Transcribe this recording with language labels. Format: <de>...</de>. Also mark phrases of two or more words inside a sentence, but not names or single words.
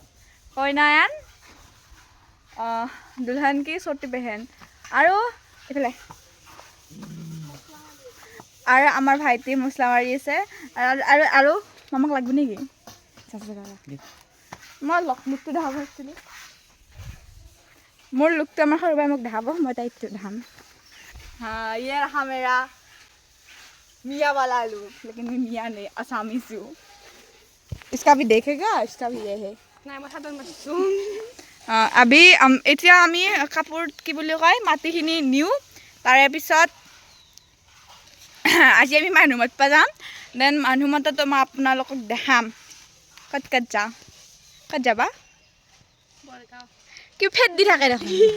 <as>কইনায়ান</as> <hi>दुलहन की छोटी बहन</hi> <as>আৰু এইফালে আৰু আমাৰ ভাইটি মছলা মাৰি আছে। আৰু মামাক লাগব নেকি? মই লুকটো দেখাব খুজিছিলোঁ। মোৰ লুকটো আমাৰ সৰু বাই মোক দেখাব, মই তাইক দেখাম।</as> <hi>हाँ ये रहा मेरा मियाँ वाला लुक, लेकिन मैं मियाँ नहीं असामीज हूँ। इसका भी देखेगा, इसका भी ये है।</hi> <as>अभी এতিয়া আমি কাপোৰ কি বুলি কয় মাটিখিনি নিওঁ, তাৰে পিছত আজি আমি মানুহ মাতিব যাম। দেন মানুহ মাততো মই আপোনালোকক দেখাম ক'ত যাওঁ। ক'ত যাবা? কি ফেট দি থাকে দেখোন।</as>